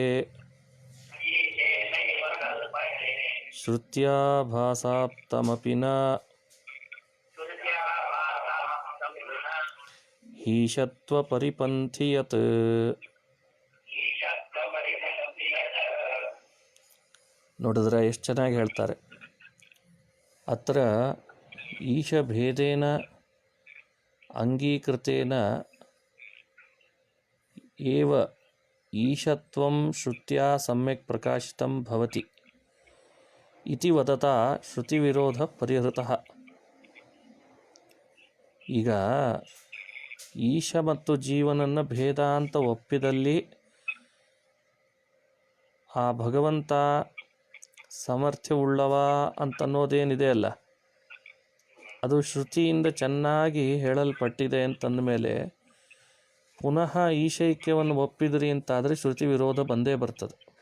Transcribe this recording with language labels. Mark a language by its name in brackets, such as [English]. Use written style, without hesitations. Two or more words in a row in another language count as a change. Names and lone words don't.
[Sanskrit] ಶ್ರುತ್ಯಾ ಭಾಸಾಪ್ತಮಪಿ ನ ಈಶತ್ವ ಪರಿಪಂಥಿಯತ್. [Kannada] ನೋಡಿದ್ರೆ ಎಷ್ಟು ಚೆನ್ನಾಗಿ ಹೇಳ್ತಾರೆ. [Sanskrit] ಅತ್ರ ಈಶಭೇದೇನ ಅಂಗೀಕೃತೇನ ಏವ ಈಶತ್ವಂ ಶ್ರುತ್ಯಾ ಸಮ್ಯಕ್ ಪ್ರಕಾಶಿತಂ ಭವತಿ ಇತಿ ವದತಾ ಶ್ರುತಿವಿರೋಧ ಪರಿಹೃತಃ. [Kannada] ಈಗ ಈಶ ಮತ್ತು ಜೀವನನ್ನು ಭೇದ ಅಂತ ಒಪ್ಪಿದಲ್ಲಿ ಆ ಭಗವಂತ ಸಾಮರ್ಥ್ಯವುಳ್ಳವ ಅಂತನ್ನೋದೇನಿದೆ ಅಲ್ಲ, ಅದು ಶ್ರುತಿಯಿಂದ ಚೆನ್ನಾಗಿ ಹೇಳಲ್ಪಟ್ಟಿದೆ ಅಂತಂದ ಮೇಲೆ ಪುನಃ ಈಶೈಕ್ಯವನ್ನು ಒಪ್ಪಿದ್ರಿ ಅಂತಾದರೆ ಶ್ರುತಿ ವಿರೋಧ ಬಂದೇ ಬರ್ತದೆ.